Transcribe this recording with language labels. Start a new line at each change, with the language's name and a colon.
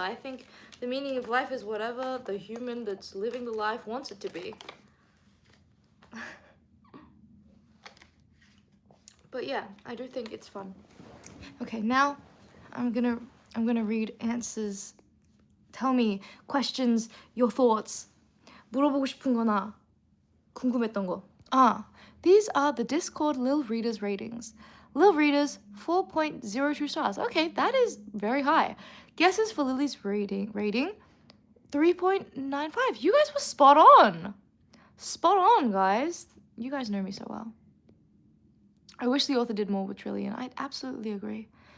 English: I think the meaning of life is whatever the human that's living the life wants it to be. But yeah, I do think it's fun. Okay, now I'm gonna read answers. Tell me questions, your thoughts.
Korean: 물어보고 싶은 거나 궁금했던 거.
English: These are the Discord Lil Readers ratings. Lil Readers, 4.02 stars. Okay, that is very high. Guesses for Lily's rating, 3.95. You guys were spot on. Spot on, guys. You guys know me so well. I wish the author did more with Trillion. I absolutely agree.